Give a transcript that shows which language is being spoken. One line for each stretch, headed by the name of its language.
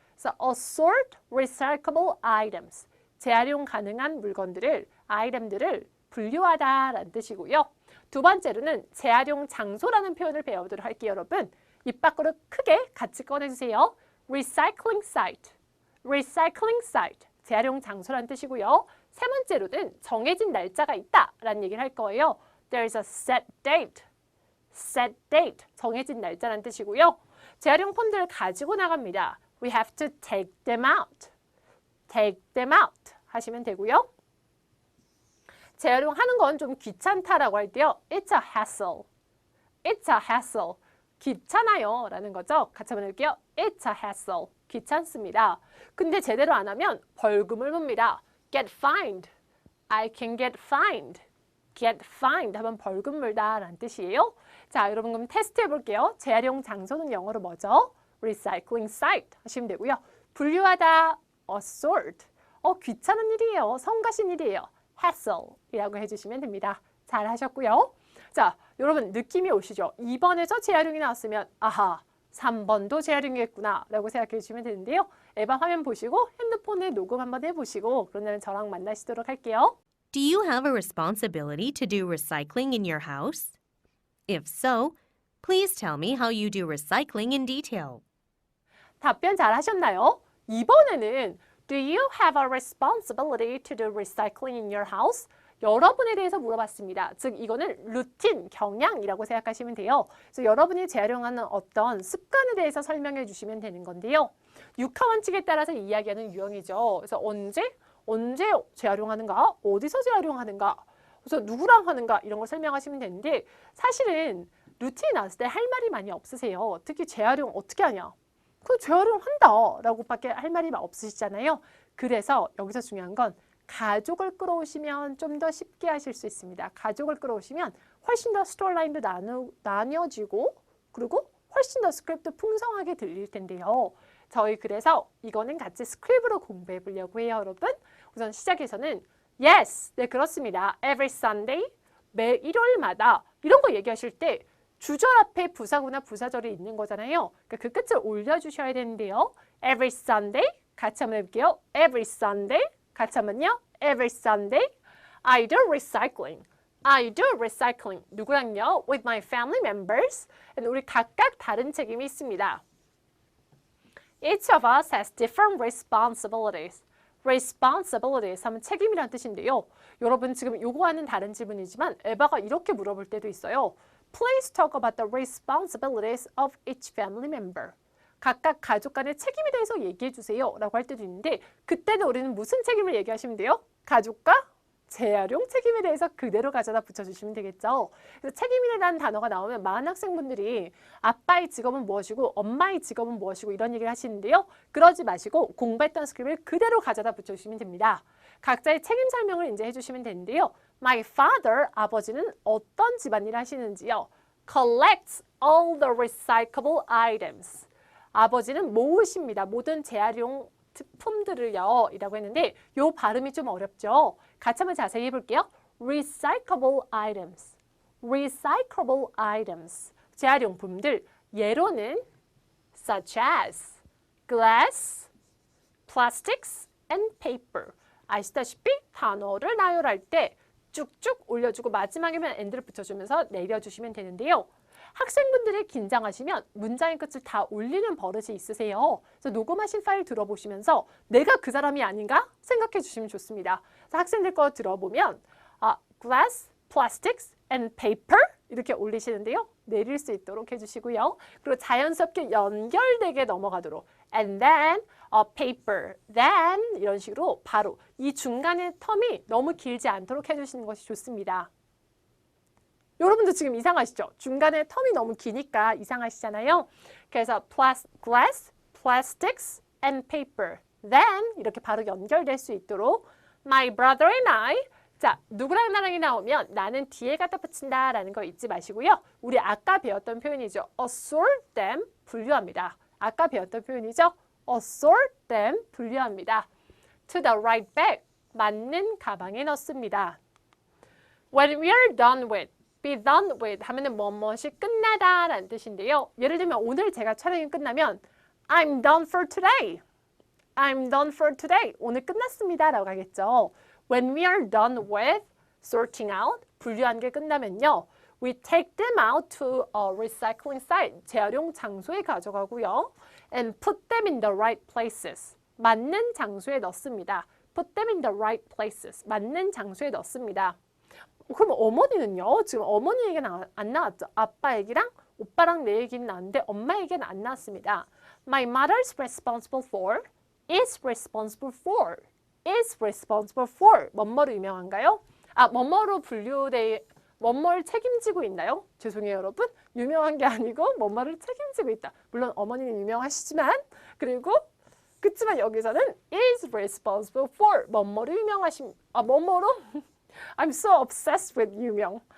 Korean: 그래서
English: assort recyclable items.
Korean: 재활용 가능한 물건들을, 아이템들을 분류하다 라는 뜻이고요. 두 번째로는 재활용 장소라는 표현을 배워보도록 할게요, 여러분. 입 밖으로 크게 같이 꺼내주세요.
English: recycling site, recycling site.
Korean: 재활용 장소라는 뜻이고요. 세 번째로는 정해진 날짜가 있다 라는 얘기를 할 거예요.
English: There's a set date, set date.
Korean: 정해진 날짜라는 뜻이고요. 재활용 폼들을 가지고 나갑니다.
English: We have to take them out, take them out
Korean: 하시면 되고요. 재활용하는 건 좀 귀찮다라고 할 때요.
English: It's a hassle, it's a hassle.
Korean: 귀찮아요 라는 거죠. 같이 한번 해볼게요.
English: It's a hassle.
Korean: 귀찮습니다. 근데 제대로 안 하면 벌금을 묻니다.
English: Get fined. I can get fined. Get fined
Korean: 하면 벌금 물다 라는 뜻이에요. 자, 여러분 그럼 테스트 해볼게요. 재활용 장소는 영어로 뭐죠?
English: Recycling site
Korean: 하시면 되고요. 분류하다, assort. 귀찮은 일이에요. 성가신 일이에요. hassle 이라고 해주시면 됩니다. 잘 하셨고요. 자, 여러분 느낌이 오시죠? 2번에서 재활용이 나왔으면 아하, 3번도 재활용이겠구나 라고 생각해 주시면 되는데요. 에바 화면 보시고 핸드폰에 녹음 한번 해보시고 그런 다음에 저랑 만나시도록 할게요.
English: Do you have a responsibility to do recycling in your house? If so, please tell me how you do recycling in detail.
Korean: 답변 잘 하셨나요? 이번에는
English: Do you have a responsibility to do recycling in your house?
Korean: 여러분에 대해서 물어봤습니다. 즉 이거는 루틴, 경향이라고 생각하시면 돼요. 그래서 여러분이 재활용하는 어떤 습관에 대해서 설명해 주시면 되는 건데요. 육하 원칙에 따라서 이야기하는 유형이죠. 그래서 언제 재활용하는가? 어디서 재활용하는가? 그래서 누구랑 하는가? 이런 걸 설명하시면 되는데 사실은 루틴이 나왔을 때 할 말이 많이 없으세요. 특히 재활용 어떻게 하냐? 그 재활용한다 라고 밖에 할 말이 없으시잖아요. 그래서 여기서 중요한 건 가족을 끌어오시면 좀 더 쉽게 하실 수 있습니다. 가족을 끌어오시면 훨씬 더 스토리라인도 나뉘어지고 그리고 훨씬 더 스크립트 풍성하게 들릴 텐데요. 저희 그래서 이거는 같이 스크립으로 공부해 보려고 해요, 여러분. 우선 시작에서는 Yes, 네 그렇습니다.
English: Every Sunday,
Korean: 매 일요일마다 이런 거 얘기하실 때 주절 앞에 부사구나 부사절이 있는 거잖아요. 그러니까 그 끝을 올려주셔야 되는데요.
English: Every Sunday,
Korean: 같이 한번 해볼게요.
English: Every Sunday,
Korean: 같이 한번요.
English: Every Sunday, I do recycling. I do recycling.
Korean: 누구랑요?
English: With my family members.
Korean: 우리 각각 다른 책임이 있습니다.
English: Each of us has different responsibilities.
Korean: responsibilities 하면 책임이라는 뜻인데요. 여러분 지금 요거와는 다른 질문이지만 에바가 이렇게 물어볼 때도 있어요.
English: Please talk about the responsibilities of each family member.
Korean: 각각 가족 간의 책임에 대해서 얘기해 주세요 라고 할 때도 있는데 그때는 우리는 무슨 책임을 얘기하시면 돼요? 가족과 재활용 책임에 대해서 그대로 가져다 붙여주시면 되겠죠. 그래서 책임이라는 단어가 나오면 많은 학생분들이 아빠의 직업은 무엇이고 엄마의 직업은 무엇이고 이런 얘기를 하시는데요. 그러지 마시고 공부했던 스크립을 그대로 가져다 붙여주시면 됩니다. 각자의 책임 설명을 이제 해주시면 되는데요.
English: My father,
Korean: 아버지는 어떤 집안일을 하시는지요?
English: Collects all the recyclable items.
Korean: 아버지는 모으십니다. 모든 재활용 품들을요 이라고 했는데 요 발음이 좀 어렵죠. 같이 한번 자세히 해볼게요.
English: Recyclable items. Recyclable items.
Korean: 재활용품들. 예로는
English: such as glass, plastics, and paper.
Korean: 아시다시피 단어를 나열할 때 쭉쭉 올려주고 마지막에만 and를 붙여주면서 내려주시면 되는데요. 학생분들이 긴장하시면 문장의 끝을 다 올리는 버릇이 있으세요. 그래서 녹음하신 파일 들어보시면서 내가 그 사람이 아닌가 생각해 주시면 좋습니다. 그래서 학생들 거 들어보면
English: glass, plastics, and paper
Korean: 이렇게 올리시는데요. 내릴 수 있도록 해주시고요. 그리고 자연스럽게 연결되게 넘어가도록
English: and then paper, then
Korean: 이런 식으로 바로 이 중간의 텀이 너무 길지 않도록 해주시는 것이 좋습니다. 여러분도 지금 이상하시죠? 중간에 텀이 너무 기니까 이상하시잖아요. 그래서
English: glass, plastics, and paper. Then
Korean: 이렇게 바로 연결될 수 있도록
English: my brother and I.
Korean: 자, 누구랑 나랑이 나오면 나는 뒤에 갖다 붙인다 라는 거 잊지 마시고요. 우리 아까 배웠던 표현이죠.
English: assort them,
Korean: 분류합니다. 아까 배웠던 표현이죠.
English: assort them,
Korean: 분류합니다.
English: to the right bag,
Korean: 맞는 가방에 넣습니다.
English: When we are done with, be done with
Korean: 하면은 뭐뭇이 끝나다 라는 뜻인데요. 예를 들면 오늘 제가 촬영이 끝나면
English: I'm done for today. I'm done for today.
Korean: 오늘 끝났습니다 라고 하겠죠.
English: When we are done with sorting out,
Korean: 분류한 게 끝나면요.
English: We take them out to a recycling site,
Korean: 재활용 장소에 가져가고요.
English: And put them in the right places.
Korean: 맞는 장소에 넣습니다.
English: Put them in the right places.
Korean: 맞는 장소에 넣습니다. 그럼 어머니는요? 지금 어머니 얘기는 안 나왔죠. 아빠 얘기랑 오빠랑 내 얘기는 나왔는데 엄마 얘기는 안 나왔습니다.
English: My mother's responsible for, is responsible for, is responsible for.
Korean: 뭐뭐로 유명한가요? 뭐뭐로 분류돼, 뭐뭐를 책임지고 있나요? 죄송해요 여러분. 유명한 게 아니고 뭐뭐를 책임지고 있다. 물론 어머니는 유명하시지만 그리고 그치만 여기서는
English: is responsible for
Korean: 뭐뭐로 유명하신 뭐뭐로
English: I'm so obsessed with
Korean: 유명.